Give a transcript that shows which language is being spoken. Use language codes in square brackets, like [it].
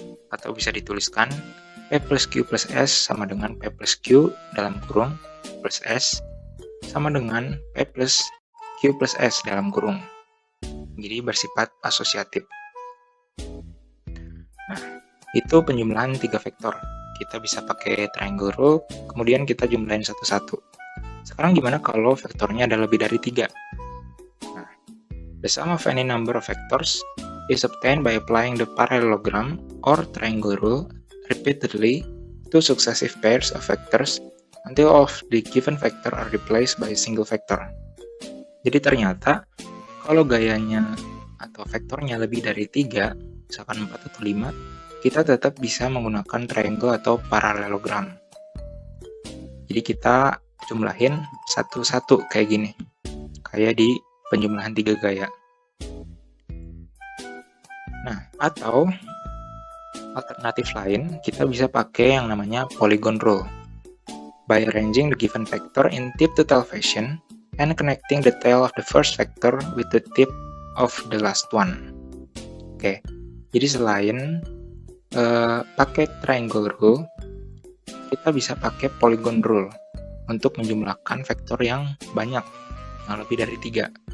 [id] Atau bisa dituliskan P plus Q plus S sama dengan P plus Q dalam kurung plus S sama dengan P plus Q plus S dalam kurung. Jadi bersifat asosiatif. Nah, itu penjumlahan 3 vektor. Kita bisa pakai triangle rule, kemudian kita jumlahin satu-satu. Sekarang gimana kalau vektornya ada lebih dari 3? [en] Nah, the sum of any number of vectors is obtained by applying the parallelogram or triangle rule repeatedly to successive pairs of vectors until all of the given vector are replaced by a single vector. [id] Jadi ternyata kalau gayanya atau vektornya lebih dari 3, misalkan 4 atau 5, kita tetap bisa menggunakan triangle atau parallelogram. Jadi kita jumlahin satu-satu kayak gini, kayak di penjumlahan 3 gaya. Nah, atau alternatif lain, kita bisa pakai yang namanya polygon rule. [en] By arranging the given vector in tip-to-tail fashion and connecting the tail of the first vector with the tip of the last one. [id] Oke, jadi selain pakai triangle rule, kita bisa pakai polygon rule untuk menjumlahkan vektor yang banyak, yang lebih dari 3.